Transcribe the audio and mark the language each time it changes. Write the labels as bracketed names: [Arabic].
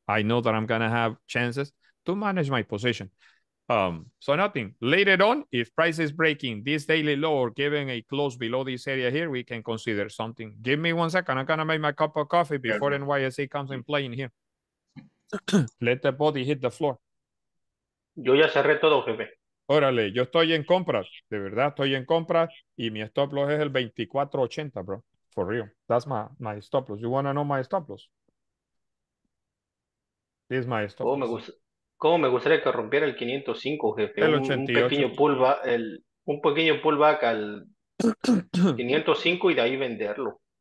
[English] I know that I'm going to have chances to manage my position. So nothing. Later on, if price is breaking this daily low or giving a close below this area here, we can consider something. Give me 1 second. I'm going to make my cup of coffee before NYSE comes in play in here. Let the body hit the floor. [Spanish] Yo ya cerré todo, jefe. Órale, yo estoy en compras. De verdad, estoy en compras. Y mi stop loss es el 24.80, bro. [English] For real. That's my stop loss. You want to know my stop loss? This is my stop loss. [Spanish] ¿Cómo me gustaría que rompiera el 505, jefe? El Un 88. pequeño pullback al 505 y de ahí venderlo.